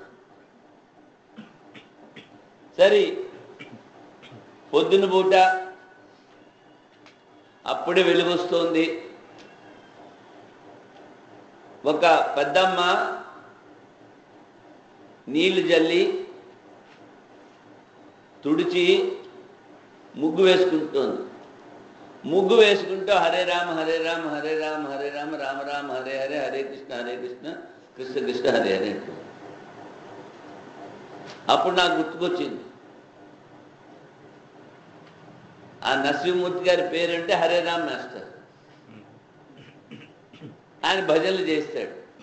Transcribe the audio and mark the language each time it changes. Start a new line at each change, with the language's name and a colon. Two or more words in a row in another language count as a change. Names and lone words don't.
Telugu: సరే, పొద్దున పూట అప్పుడే వెలుగొస్తోంది. ఒక పెద్దమ్మ నీళ్లు జల్లి తుడిచి ముగ్గు వేసుకుంటోంది. ముగ్గు వేసుకుంటూ
Sanskrit: హరే రామ హరే రామ హరే రామ హరే రామ రామ రామ హరే హరే హరే కృష్ణ కృష్ణ కృష్ణ హరే హరే
Telugu: అంటూ. అప్పుడు నాకు గుర్తుకొచ్చింది, ఆ నరసింహమూర్తి గారి పేరంటే హరే రామ్ మాస్టర్. ఆయన భజనలు చేస్తాడు.